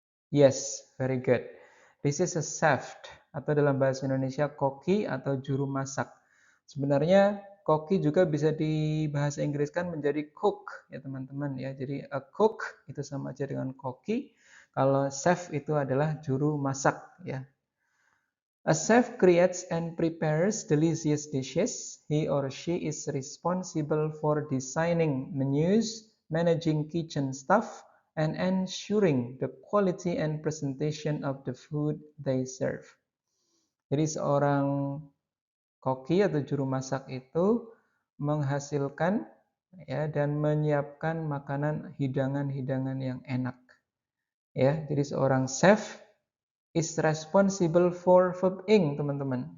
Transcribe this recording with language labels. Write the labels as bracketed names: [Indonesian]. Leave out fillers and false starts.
[English] Yes, very good. This is a chef [Indonesian] atau dalam bahasa Indonesia koki atau juru masak. Sebenarnya koki juga bisa di bahasa Inggris kan menjadi cook ya teman-teman ya. Jadi a cook itu sama aja dengan koki. Kalau chef itu adalah juru masak ya. [English] A chef creates and prepares delicious dishes. He or she is responsible for designing menus, managing kitchen staff, and ensuring the quality and presentation of the food they serve. [Indonesian] Jadi seorang koki atau juru masak itu menghasilkan ya dan menyiapkan makanan hidangan-hidangan yang enak. Ya, jadi seorang [English] chef is responsible for verb ing, [Indonesian] teman-teman.